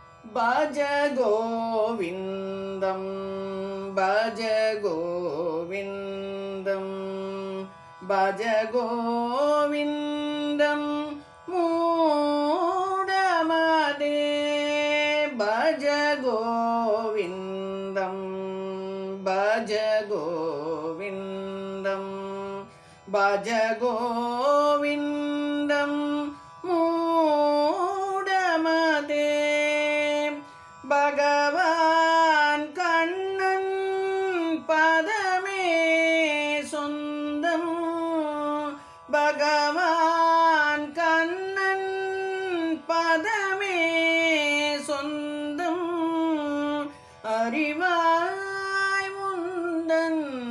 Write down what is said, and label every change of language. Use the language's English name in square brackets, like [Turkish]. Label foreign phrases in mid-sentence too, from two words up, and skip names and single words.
[Sanskrit] भज गोविन्दं भज गोविन्दं भज गोविन्दं मूढमते भज गोविन्दं भज गोविन्दं भज गोविन्दं मूढमते [Tamil] பகவான் கண்ணன் பதமே சொந்தம் பகவான் கண்ணன் பதமே சொந்தம் அறிவாய் உந்தன்